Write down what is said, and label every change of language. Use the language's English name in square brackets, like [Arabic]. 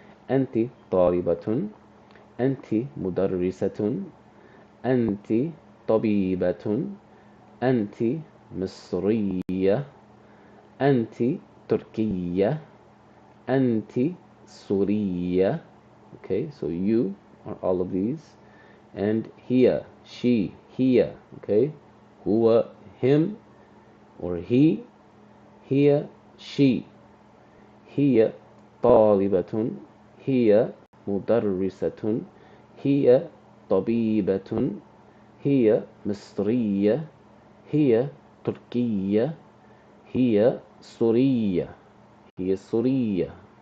[Arabic] أنت طالبة, أنت مدرسة, أنت طبيبة, أنت مصرية, أنت تركية, أنت سورية. [English] Okay, so you are all of these. And هي, she, هي. Okay, هو, him or he, هي, she. [Arabic] هي طالبة, هي مدرسة, هي طبيبة, هي مصرية, هي تركية, هي سورية, هي سورية.